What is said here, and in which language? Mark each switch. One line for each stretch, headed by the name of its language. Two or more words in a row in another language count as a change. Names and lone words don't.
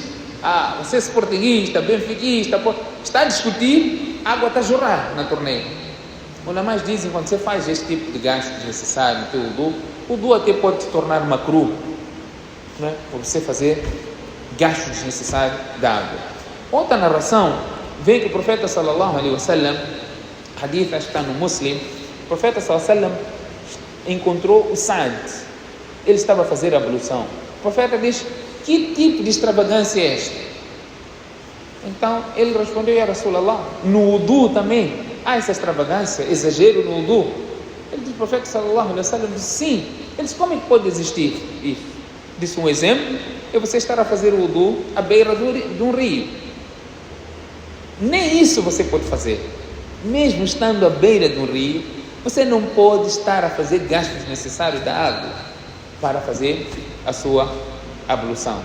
Portuguese: Você é sportinguista, benfiquista, está a discutir, a água está a jorrar na torneira. Os ulamás dizem, quando você faz este tipo de gasto desnecessário no teu wudu, o wudu até pode se tornar makruh, né? Por você fazer gasto desnecessário da água. Outra narração, vem que o profeta
Arabic: sallallahu alaihi wasallam,
Portuguese: hadith está no Muslim, o profeta
Arabic: sallallahu alaihi wasallam
Portuguese: encontrou o Sa'd, ele estava a fazer a ablução. O profeta diz, que tipo de extravagância é esta? Então ele respondeu,
Arabic: يا رسول الله,
Portuguese: no wudu também há essa extravagância, exagero no wudu? Ele diz, o profeta
Arabic: sallallahu alaihi wasallam
Portuguese: disse, sim. Ele disse, como é que pode existir isso? Disse, um exemplo é você estar a fazer o wudu à beira de um rio. Nem isso você pode fazer. Mesmo estando à beira de um rio, você não pode estar a fazer gastos necessários da água para fazer a sua ablução.